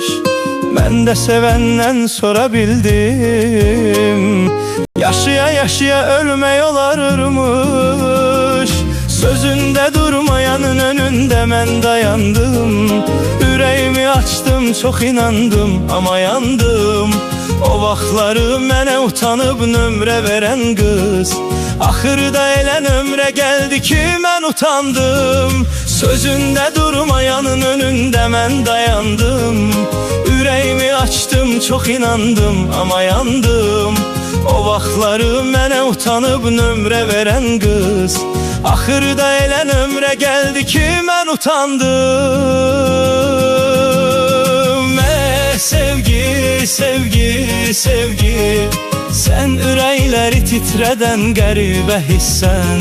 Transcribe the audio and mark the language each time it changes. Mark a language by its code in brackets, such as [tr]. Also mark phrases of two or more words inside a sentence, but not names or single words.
[az] Ben de sevenden sonra bildim, yaşaya yaşaya ölmək olarmış. [tr] Sözünde durmayanın önünde ben dayandım. Yüreğimi açtım, çok inandım ama yandım. [az] O vaxtları mənə utanıb nömrə verən qız, axırda elə nömrə gəldi ki mən utandım. Sözünde durmayanın önünde mən dayandım. [tr] Yüreğimi açtım, çok inandım ama yandım. [az] O vaxtları mənə utanıb nömrə verən qız, axırda elə nömrə gəldi ki mən utandım. Sevgi, sevgi, sevgi, sen ürəkləri titrədən qəribə hissən.